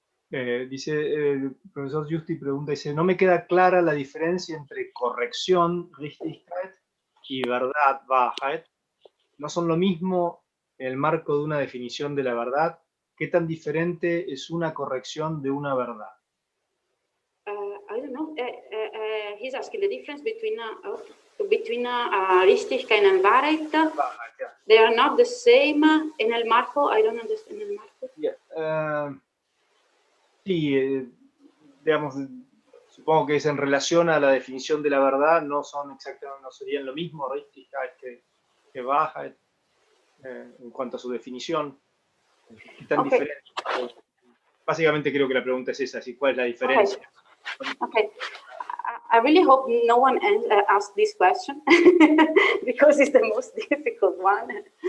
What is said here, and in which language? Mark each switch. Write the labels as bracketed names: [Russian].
[Spanish] Dice, el profesor Giusti pregunta, dice, no me queda clara la diferencia entre corrección, Richtigkeit, y verdad, Wahrheit. No son lo mismo en el marco de una definición de la verdad. ¿Qué tan diferente es una corrección de una verdad? [English] I don't know. He's asking the difference between Richtigkeit and Wahrheit. Yeah. They are not the same. [Spanish] En el marco, [English] I don't understand el marco. Yeah. [Spanish] Sí, digamos, supongo que es en relación a la definición de la verdad, no son exactamente, no serían lo mismo Richtigkeit que Wahrheit en cuanto a su definición. ¿Qué tan diferente? Básicamente creo que la pregunta es esa, ¿cuál es la diferencia? [English] Okay. I really hope no one asked this question because it's the most difficult one.